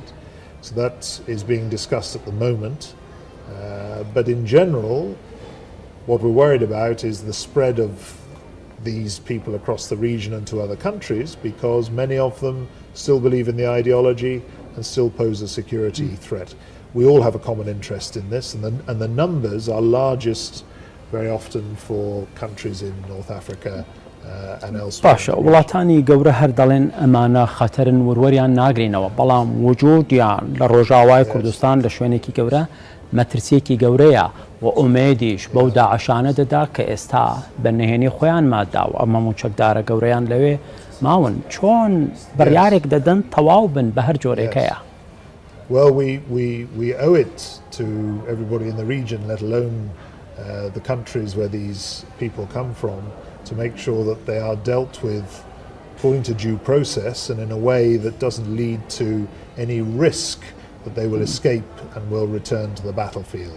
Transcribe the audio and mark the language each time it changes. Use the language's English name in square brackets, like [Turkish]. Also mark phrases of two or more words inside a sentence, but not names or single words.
[English] So that is being discussed at the moment. But in general, what we're worried about is the spread of these people across the region and to other countries, because many of them still believe in the ideology and still pose a security threat. We all have a common interest in this, and the numbers are largest very often for countries in North Africa and elsewhere. [Central Kurdish] باشە وڵاتانی گەورە هەر دەڵێن ئەمانە خەتەرن وروەریان ناگرینەوە بەڵام وجودیان لە ڕۆژاوای کوردستان لە شوێنێکی گەورە مەترسیەکی گەورەیە و ئومێدیش بەو داعشانە دەدا کە ئێستا بەنهێنی خۆیان ماداوە ئەمە چەکدارە گەورەیان لەوێ ماون چۆن بڕیارێک دەدەن تەواو بن بە هەر جۆرێکەیە؟ [English] Well, we owe it to everybody in the region, let alone the countries where these people come from, to make sure that they are dealt with according to due process and in a way that doesn't lead to any risk that they will escape and will return to the battlefield.